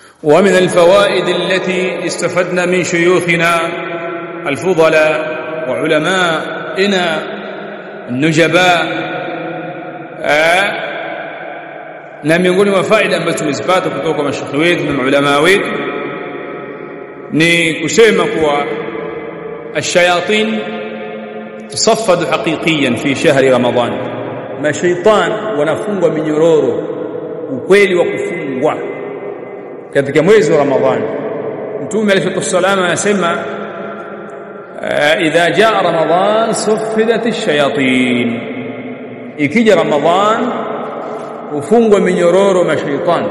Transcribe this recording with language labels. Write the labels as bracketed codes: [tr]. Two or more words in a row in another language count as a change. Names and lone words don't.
[ar] ومن الفوائد التي استفدنا من شيوخنا الفضلاء وعلمائنا النجباء [sw] na miongoni mwa faida ambazo tumezipata kutoka kwa mashekhi wetu na maulama wetu ni kusema kuwa [ar] الشياطين تصفد حقيقيا في شهر رمضان [sw] مشيطان wanafungwa minyororo ukweli wa kufungwa katika mwezi wa Ramadhani. Mtume [ar] عليه السلام [sw] anasema [ar] إذا جاء رمضان صفدت الشياطين, [sw] ikija Ramadhan hufungwa minyororo mashaitani.